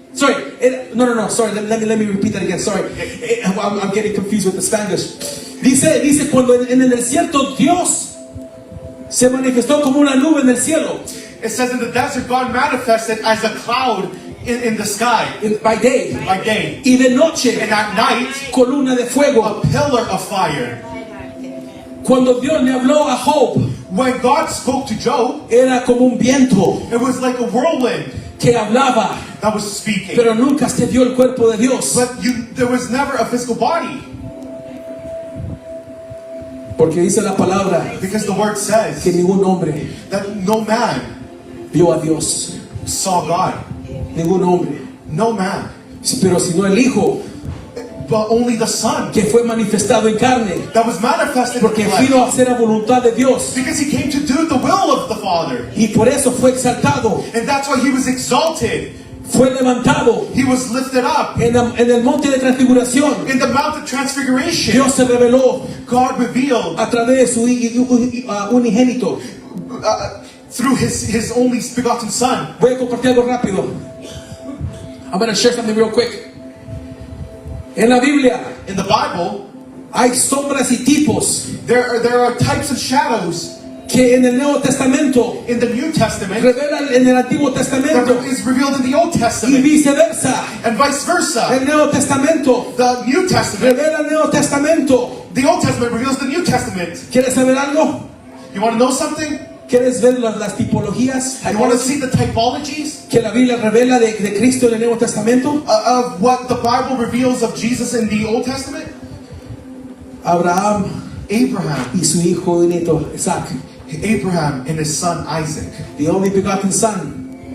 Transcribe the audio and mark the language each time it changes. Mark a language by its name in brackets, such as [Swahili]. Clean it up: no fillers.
[English] Sorry, no, sorry, let me repeat that again, sorry. I'm getting confused with the Spanish. [Spanish] Dice cuando en el desierto Dios se manifestó como una nube en el cielo. [English] It says in the desert God manifested as a cloud in the sky By day. by day, [Spanish] Y de noche, [English] and at night [Spanish] columna de fuego. [English] a pillar of fire. [Spanish] Cuando Dios le habló a Job, [English] When God spoke to Job, [Spanish] era como un viento [English] it was like a whirlwind [Spanish] que hablaba, [English] that was speaking. [Spanish] pero nunca se vio el cuerpo de Dios. [English] But there was never a physical body, [Spanish] Porque dice la palabra [English] because the word [Spanish] que [English] says [Spanish] ningún hombre [English] that no man [Spanish] vio a Dios. [English] saw God. [Spanish] Ningún hombre. [English] No man. [Spanish] Pero sino el Hijo [English] But only the Son [Spanish] que fue manifestado en carne. [English] that was manifested in [Spanish] Porque [English] flesh. [Spanish] vino a hacer la voluntad de Dios. [English] Because he came to do the will of the Father. [Spanish] Y por eso fue exaltado. [English] And that's why he was exalted. [Spanish] Fue levantado [English] He was lifted up. [Spanish] en el monte de transfiguración. [English] In the Mount of Transfiguration, [Spanish] Dios se reveló [English] God revealed [Spanish] a través de su unigénito. [English] through his only begotten Son. [Spanish] Voy a compartir algo rápido. [English] I'm going to share something real quick. [Spanish] En la Biblia [English] In the Bible, [Spanish] hay sombras y tipos [English] there are types of shadows [Spanish] que en el Nuevo Testamento [English] in the New Testament [Spanish] revela en el Antiguo Testamento [English] that is revealed in the Old [Spanish] y [English] Testament, [Spanish] viceversa. [English] and vice versa. [Spanish] El Nuevo Testamento [English] The New Testament, [Spanish] revela el Nuevo Testamento. [English] the Old Testament reveals the New Testament. [Spanish] ¿Quieres saber algo? [English] You want to know something? [Spanish] ¿Quieres ver las tipologías [English] You want to see the typologies [Spanish] que la Biblia revela de Cristo en el Nuevo Testamento? [English] of what the Bible reveals of Jesus in the Old Testament? [Spanish] Abraham [English] Abraham, [Spanish] y su hijo unito Isaac, [English] Abraham and his son Isaac, the only begotten son.